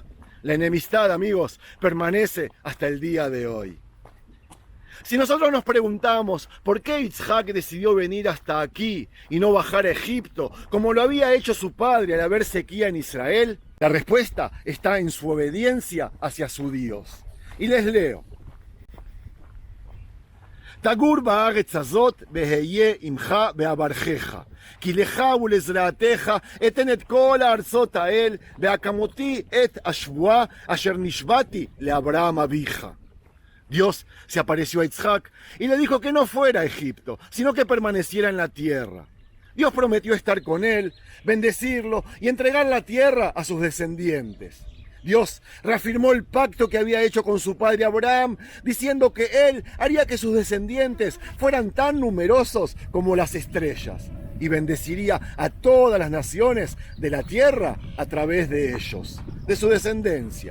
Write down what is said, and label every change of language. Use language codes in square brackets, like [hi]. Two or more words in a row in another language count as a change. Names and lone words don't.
[es] La enemistad, amigos, permanece hasta el día de hoy. Si nosotros nos preguntamos por qué Yitzhak decidió venir hasta aquí y no bajar a Egipto, como lo había hecho su padre al haber sequía en Israel, la respuesta está en su obediencia hacia su Dios. Y les leo. [he] גור בארץ הזאת ואהיה עמך ואברכך כי לך ולזרעך אתן את כל הארצת האל והקמתי את השבעה אשר נשבעתי לאברהם אביך. [es] Dios se apareció a Yitzhak y le dijo que no fuera a Egipto, sino que permaneciera en la tierra. Dios prometió estar con él, bendecirlo y entregar la tierra a sus descendientes. Dios reafirmó el pacto que había hecho con su padre Abraham, diciendo que él haría que sus descendientes fueran tan numerosos como las estrellas y bendeciría a todas las naciones de la tierra a través de ellos, de su descendencia.